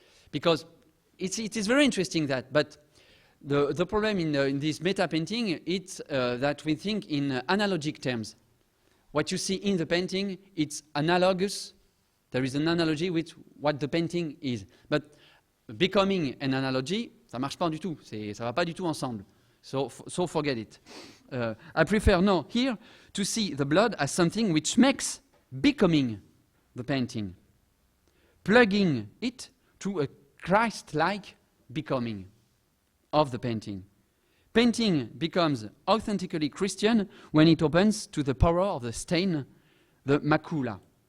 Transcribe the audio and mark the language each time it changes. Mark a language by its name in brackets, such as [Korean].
[English] Because it is very interesting that, but the problem in this meta painting it's that we think in analogic terms. What you see in the painting, it's analogous. There is an analogy with what the painting is. But becoming an analogy, [French] ça marche pas du tout. Ça va pas du tout ensemble. [English] So forget it. I prefer now here to see the blood as something which makes becoming the painting, plugging it to a Christ-like becoming of the painting. Painting becomes authentically Christian when it opens to the power of the stain, the macula.